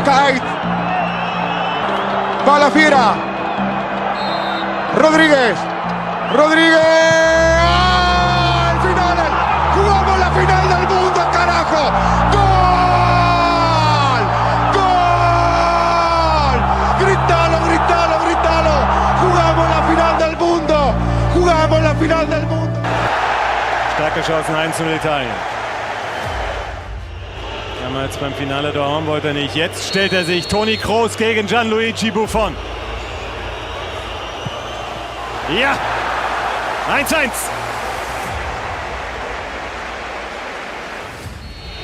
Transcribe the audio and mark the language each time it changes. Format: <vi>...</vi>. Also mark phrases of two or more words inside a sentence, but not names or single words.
<es>Kite, va la fiera, Rodríguez, ¡al final! ¡Jugamos la final del mundo, carajo! ¡Gol! ¡Gol! ¡Grítalo, grítalo, grítalo! ¡Jugamos la final del mundo! ¡Jugamos la final del mundo!</es> <de>Starke Chancen, 1:0 Italien. Damals beim Finale daheim wollte er nicht. Jetzt stellt er sich. Toni Kroos gegen Gianluigi Buffon. Ja! 1:1.</de>